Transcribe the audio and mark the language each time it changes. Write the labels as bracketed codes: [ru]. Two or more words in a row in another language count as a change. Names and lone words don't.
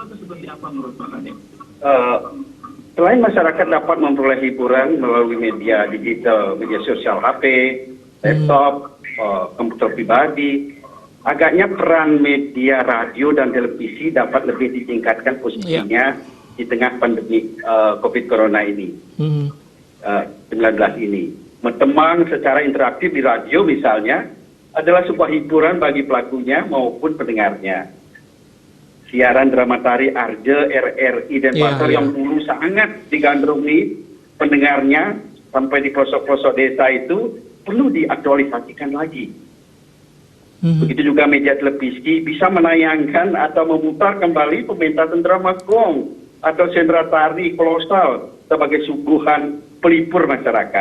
[id] Selain masyarakat dapat memperoleh hiburan melalui media digital, media sosial HP, laptop, komputer pribadi, agaknya peran media radio dan televisi dapat lebih ditingkatkan posisinya di tengah pandemi COVID Corona ini, 19 ini. Berteman secara interaktif di radio misalnya adalah sebuah hiburan bagi pelakunya maupun pendengarnya. Siaran drama tari Arje, RRI, dan Pasar yang dulu sangat digandrungi pendengarnya sampai di pelosok-pelosok desa itu perlu diaktualisasikan lagi. Begitu juga media televisi bisa menayangkan atau memutar kembali pementasan drama gong atau sendera tari kolosal sebagai suguhan pelipur masyarakat.